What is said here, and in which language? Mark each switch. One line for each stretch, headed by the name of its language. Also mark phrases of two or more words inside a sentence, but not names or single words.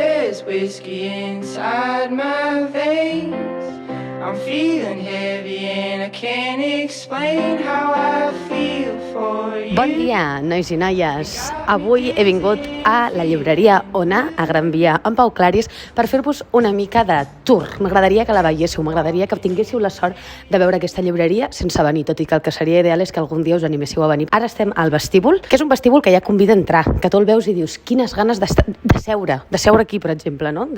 English: there's whiskey inside my veins. I'm feeling heavy and I can't explain how I feel for you.
Catalan: Bon dia, nois i noies. Avui he vingut a la llibreria Ona, a Gran Via, amb Pau Claris, per fer-vos una mica de tour. M'agradaria que la veiéssiu, m'agradaria que tinguéssiu la sort de veure aquesta llibreria sense venir, tot i que el que seria ideal és que algun dia us animéssiu a venir. Ara estem al vestíbul, que és un vestíbul que ja convida a entrar, que tu el veus i dius, quines ganes de seure aquí, per exemple, no?